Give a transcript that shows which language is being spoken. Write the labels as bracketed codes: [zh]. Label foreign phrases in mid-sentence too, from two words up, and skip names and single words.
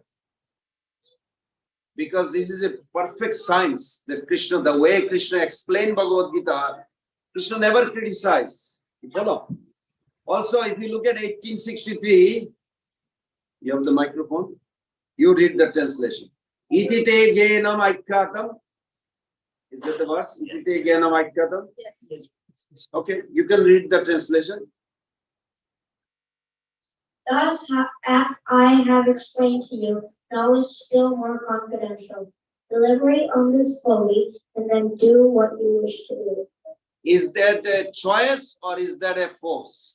[en] Because this is a perfect science that Krishna, the way Krishna explained Bhagavad Gita, Krishna never criticized. You follow? Also, if you look at 1863, you have the microphone, you read the translation. [sa] Itite genam aikyatam. [en] Is that the verse? [sa] Itite genam aikyatam? [en] Yes. Okay, you can read the translation. Thus I have explained to you knowledge still more confidential. Deliberate on this fully, and then do what you wish to do. Is that a choice or is that a force?